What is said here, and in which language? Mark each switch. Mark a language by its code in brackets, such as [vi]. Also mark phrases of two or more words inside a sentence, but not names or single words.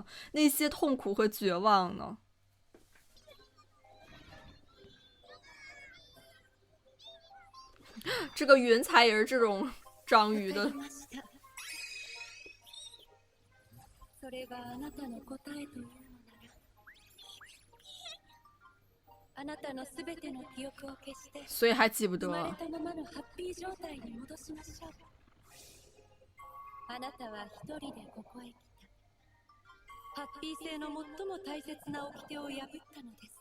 [zh] 那些痛苦和绝望呢？这个云彩也是这种章鱼的。 [ja] それがあなたの答えというのなら、あなたのすべての記憶を消して、 [zh] 所以还记不 [ja] 生まれ [zh] 得。 [ja] たままのハッピー状態に戻しましょう。あなたは一人でここへ来た。ハッピー性の最も大切な掟を破ったのです。